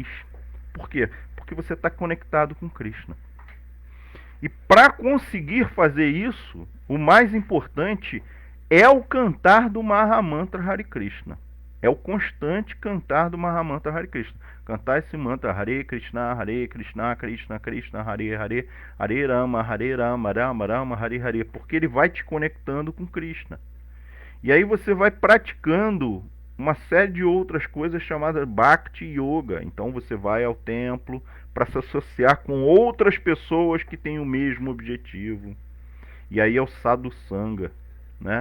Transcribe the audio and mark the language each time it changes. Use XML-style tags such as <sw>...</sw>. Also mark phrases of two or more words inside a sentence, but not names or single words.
<pt>Por quê? Porque você está conectado com Krishna. E para conseguir fazer isso, o mais importante é o cantar do Mahamantra Hare Krishna. É o constante cantar do Mahamantra Hare Krishna. Cantar esse mantra</pt> <sa>Hare Krishna, Krishna Krishna, Hare Hare, Hare Rama, Rama Rama, Hare Hare.</sa> <pt>Porque ele vai te conectando com Krishna. E aí você vai praticando uma série de outras coisas chamadas</pt> <sa>Bhakti Yoga.</sa> <pt>Então você vai ao templo para se associar com outras pessoas que têm o mesmo objetivo. E aí é o</pt> <sa>Sadhu Sangha,</sa> <pt>né?</pt>